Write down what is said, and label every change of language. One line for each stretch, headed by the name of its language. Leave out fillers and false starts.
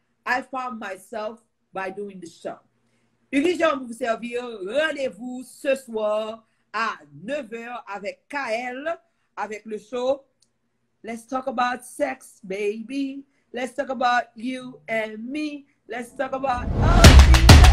English: I found myself by doing the show.
French: Uglin, je vais vous servir. Rendez-vous ce soir à 9h avec KL, avec le show.
English: Let's talk about sex, baby. Let's talk about you and me. Let's talk about all things.